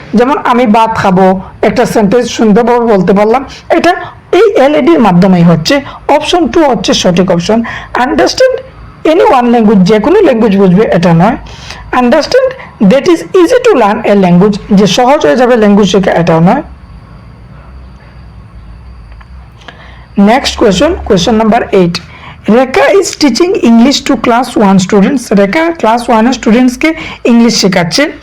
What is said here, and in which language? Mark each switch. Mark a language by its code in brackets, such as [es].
[bn] যেমন আমি ভাত খাবো, একটা সেন্টেন্স সুন্দরভাবে বলতে পারলাম, এটা এই এলএডির মাধ্যমেই হচ্ছে। অপশন 2 হচ্ছে সঠিক option. [en] understand any one language, [bn] যে কোনো ল্যাঙ্গুয়েজ বুঝবে এটা নয়। [en] understand that is easy to learn a language, [bn] যে সহজ হয়ে যাবে ল্যাঙ্গুয়েজ শেখা, এটাও নয়। [en] Next question number 8. Rekha is teaching English to class 1 students. [bn] Rekha class 1 students K English শেখাচ্ছে।